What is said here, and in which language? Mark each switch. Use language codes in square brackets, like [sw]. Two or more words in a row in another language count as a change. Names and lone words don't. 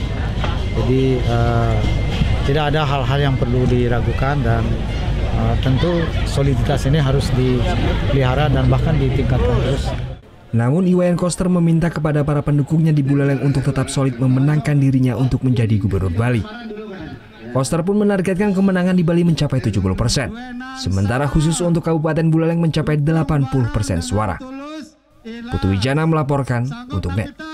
[id] Jadi tidak ada hal-hal yang perlu diragukan dan tentu soliditas ini harus dipelihara dan bahkan ditingkatkan terus. Namun Wayan Koster meminta kepada para pendukungnya di Buleleng untuk tetap solid memenangkan dirinya untuk menjadi gubernur Bali. Koster pun menargetkan kemenangan di Bali mencapai 70%, sementara khusus untuk Kabupaten Buleleng mencapai 80% suara. Putu Wijana melaporkan untuk NET.